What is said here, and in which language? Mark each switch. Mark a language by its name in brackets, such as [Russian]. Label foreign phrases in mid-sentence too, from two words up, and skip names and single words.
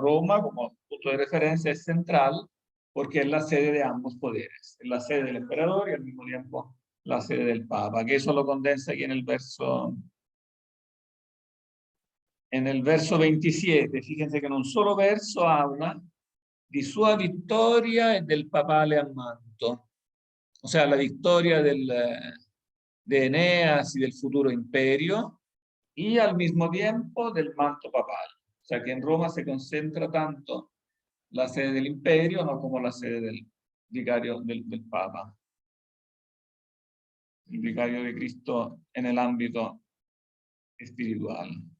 [Spanish] Roma, como punto de referencia, es central porque es la sede de ambos poderes, es la sede del emperador y al mismo tiempo la sede del papa, que eso lo condensa aquí en el verso 27. Fíjense que en un solo verso habla [Italian] di sua vittoria e del papale manto, [Spanish] o sea, la victoria de Eneas y del futuro imperio, y al mismo tiempo del manto papal. O sea que en Roma se concentra tanto la sede del imperio, no, como la sede del vicario del Papa, el vicario de Cristo en el ámbito espiritual.